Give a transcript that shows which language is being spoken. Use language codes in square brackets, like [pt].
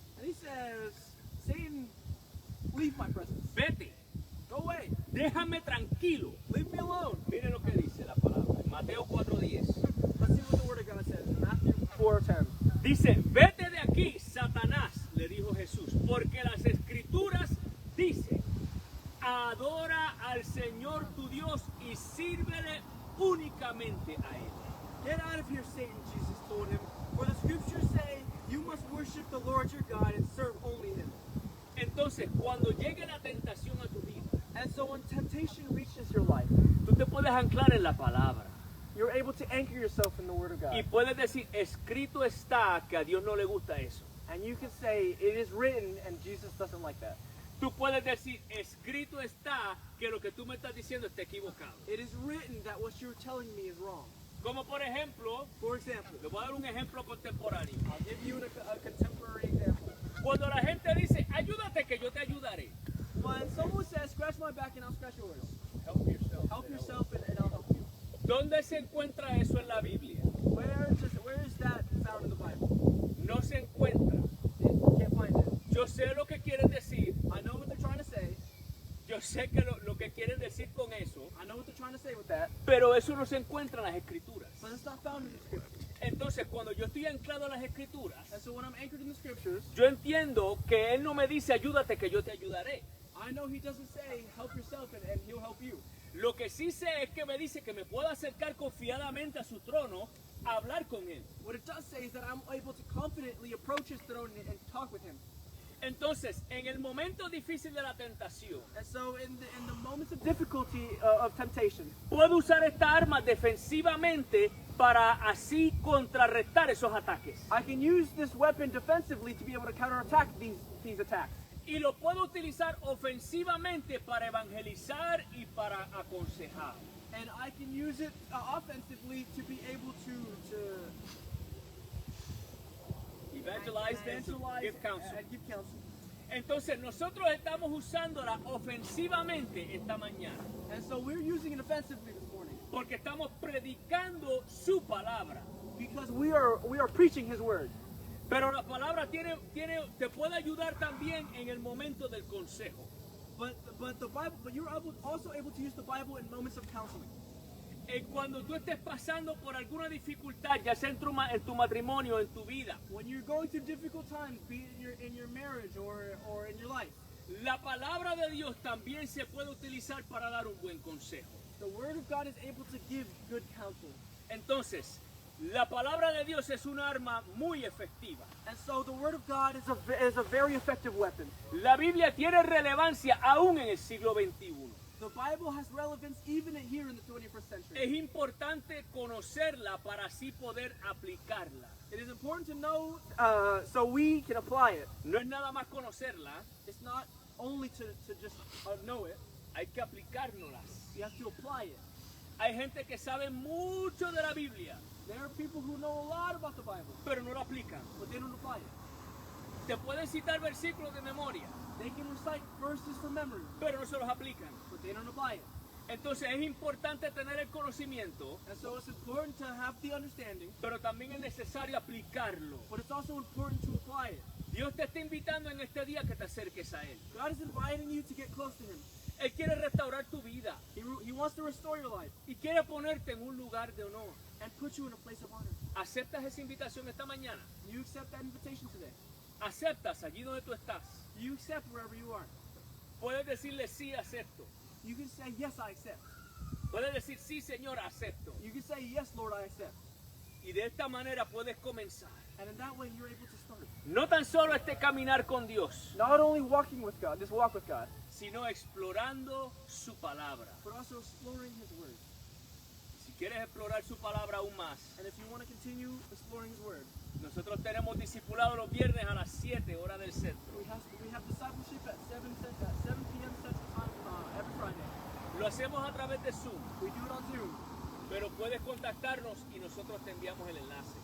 [en] And he says, Satan, leave my presence. [es] vete, [en] Go away. [es] déjame tranquilo. [en] Leave me alone. [es] Mire lo que dice la palabra, en Mateo 4:10. [en] Let's see what the word of God says in Matthew 4:10. [es] Dice, vete de aquí, Satanás, le dijo Jesús, porque las escrituras dicen, adora al Señor tu Dios y sírvele únicamente a Él. [en] Get out of here, Satan, Jesus told him. For the scriptures say, you must worship the Lord your God and serve only him. [es] Entonces, cuando llegue la tentación a tu vida, [en] And so when temptation reaches your life, [es] tú te puedes anclar en la palabra [en] you're able to anchor yourself in the word of [es] y [en] God. [es] puedes decir, escrito está, que a Dios no le gusta eso. [en] And you can say, it is written, and Jesus doesn't like that. [es] Tú puedes decir, escrito está, que lo que tú me estás diciendo está equivocado. [en] It is written that what you're telling me is wrong. [es] Como por ejemplo, [en] For example, [es] le voy a dar un ejemplo contemporáneo. [en] I'll give you a contemporary example. [es] Cuando la gente dice, ayúdate que yo te ayudaré. [en] When someone says, scratch my back and I'll scratch yours. Help yourself. Help yourself and I'll help you. [es] ¿Dónde se encuentra eso en la Biblia? [en] Where is that found in the Bible? [es] No se encuentra. [en] You can't find it. [es] Yo sé lo que quieren decir. [en] I know what they're trying to say. [es] Yo sé que lo que quieren decir con eso. [en] I know what they're trying to say with that. [es] Pero eso no se encuentra en las escrituras. [en] But it's not found in the scriptures. [es] Entonces, cuando yo estoy anclado en las escrituras, [en] And so when I'm anchored in the scriptures, [es] yo entiendo que Él no me dice, ayúdate que yo te ayudaré. [en] I know he doesn't say, help yourself and he'll help you. [es] Lo que sí sé es que me dice que me puedo acercar confiadamente a su trono a hablar con Él. [en] What it does say is that I'm able to confidently approach his throne and talk with him. [es] Entonces, en el momento difícil de la tentación, [en] And so in the moments of difficulty, of temptation, [es] puedo usar esta arma defensivamente para así contrarrestar esos ataques. [en] I can use this weapon defensively to be able to counterattack these attacks. [es] Y lo puedo utilizar ofensivamente para evangelizar y para aconsejar. [en] And I can use it offensively to be able to Evangelize them, to evangelize give counsel. and give counsel. [es] Entonces nosotros estamos usándola ofensivamente esta mañana. [en] And so we're using it offensively this morning [es] Porque estamos predicando su palabra. [en] because we are preaching His word. [es] Pero la palabra te puede ayudar también en el momento del consejo. [en] But the Bible, but you're also able to use the Bible in moments of counseling. [es] Cuando tú estés pasando por alguna dificultad, ya sea en tu matrimonio, en tu vida, [en] When you're going through difficult times, be it in your marriage or in your life, [es] la palabra de Dios también se puede utilizar para dar un buen consejo. [en] the Word of God is able to give good counsel. [es] Entonces, la palabra de Dios es un arma muy efectiva. [en] And so the Word of God is a very effective weapon. [es] La Biblia tiene relevancia aún en el siglo XXI. [en] The Bible has relevance even here in the 21st century. [es] Es importante conocerla para así poder aplicarla. [en] It is important to know so we can apply it. [es] No es nada más conocerla, [en] It's not only to just know it, [es] hay que aplicárnoslas. [en] you have to apply it. [es] Hay gente que sabe mucho de la Biblia, [en] There are people who know a lot about the Bible, [es] pero no la aplican. [en] but they don't apply it. [es] Te pueden citar versículos de memoria, [en] They can recite verses from memory, [es] pero no se los aplican. [en] but they don't apply it. [es] Entonces es importante tener el conocimiento, [en] And so it's important to have the understanding, [es] pero también es necesario aplicarlo. [en] but it's also important to apply it. [es] Dios te está invitando en este día que te acerques a Él. [en] God is inviting you to get close to Him. [es] Él quiere restaurar tu vida [en] He wants to restore your life [es] y quiere ponerte en un lugar de honor. [en] and put you in a place of honor. [es] ¿Aceptas esa invitación esta mañana? [en] Do you accept that invitation today? [es] ¿Aceptas allí donde tú estás? [en] Do you accept wherever you are? [es] Puedes decirle sí, acepto. [en] You can say, yes, I accept. [es] Puedes decir sí, Señor, acepto. [en] You can say, yes, Lord, I accept. [es] Y de esta manera puedes comenzar. [en] And in that way, you're able to start. [es] No tan solo este caminar con Dios, [en] Not only walking with God, just walk with God, [es] sino explorando su palabra. [en] but also exploring His Word. [es] Si quieres explorar su palabra aún más, [en] And if you want to continue exploring His Word, [es] nosotros tenemos discipulado los viernes a las 7 horas del centro. [en] we have discipleship at 7 p.m. Central Time every Friday. [es] Lo hacemos a través de Zoom, [en] We do it on Zoom, [es] pero puedes contactarnos y nosotros te enviamos el enlace.